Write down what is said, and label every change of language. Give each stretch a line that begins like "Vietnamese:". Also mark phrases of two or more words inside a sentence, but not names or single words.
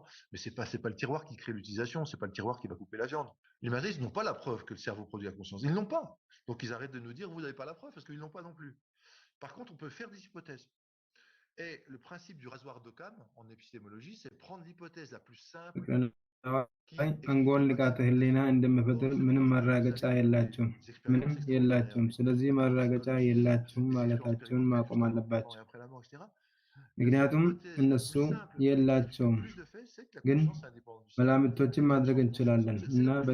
French: Mais c'est pas le tiroir qui crée l'utilisation, c'est pas le tiroir qui va couper la viande. Les matérialistes n'ont pas la preuve que le cerveau produit la conscience. Ils ne l'ont pas. Donc ils arrêtent de nous dire, vous n'avez pas la preuve, parce qu'ils ne l'ont pas non plus. Par contre, on peut faire des hypothèses. Et le principe du rasoir d'Occam, en épistémologie, c'est prendre l'hypothèse la plus simple.
Amharic: አንጎል ንቃተ ህሊና እንደሚፈጥር ምንም ማረጋገጫ የላቸውም ስለዚህ ማረጋገጫ የላቸውም ማለታቸውን ማቆም አለባቸው ምክንያቱም እነሱ የላቸውም ግን መላምቶችን ማድረግ እንችላለን እና